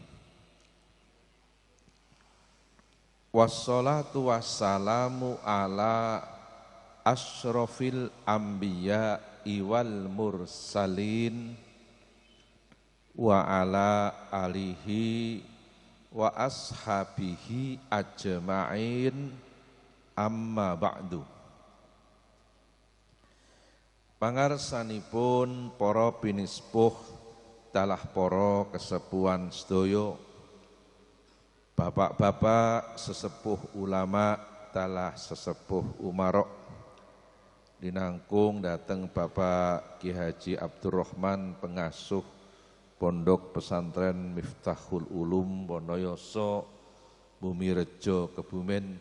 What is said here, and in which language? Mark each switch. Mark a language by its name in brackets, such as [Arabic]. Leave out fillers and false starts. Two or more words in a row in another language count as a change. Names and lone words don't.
[Arabic] والصلاة والسلام على أشرف الأنبياء والمرسلين وعلى آله وأصحابه أجمعين، أما بعد. [Javanese] Pangarsanipun para pinispuh dalah para kesepuhan sedaya, bapak-bapak sesepuh ulama dalah sesepuh umarok, dinangkung dateng Bapak Ki Haji Abdurrahman, pengasuh Pondok Pesantren Miftahul Ulum Wonoyoso Bumirejo Kebumen.